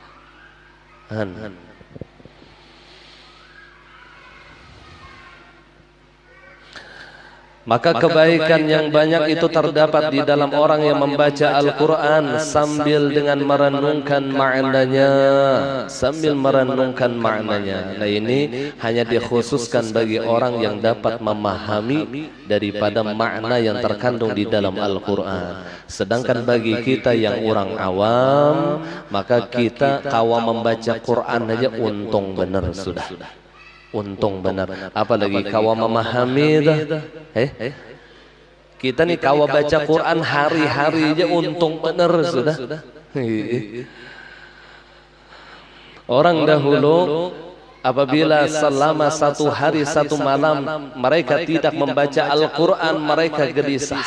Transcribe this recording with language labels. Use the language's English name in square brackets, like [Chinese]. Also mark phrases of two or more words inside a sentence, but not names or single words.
[Indonesian] Maka kebaikan yang banyak itu terdapat di dalam orang yang membaca Al-Quran sambil dengan merenungkan maknanya, sambil merenungkan maknanya. Nah, ini hanya dikhususkan bagi orang yang dapat memahami daripada makna yang terkandung di dalam Al-Quran. Sedangkan bagi kita yang orang awam, [Banjar] maka kita kawa membaca Quran aja untung benar sudah. Untung benar, apalagi kawa memahami dah. Kita nih kawa baca Quran hari-hari aja untung benar sudah. [Indonesian] Orang dahulu apabila selama satu hari satu malam mereka tidak membaca Al-Quran, mereka gelisah.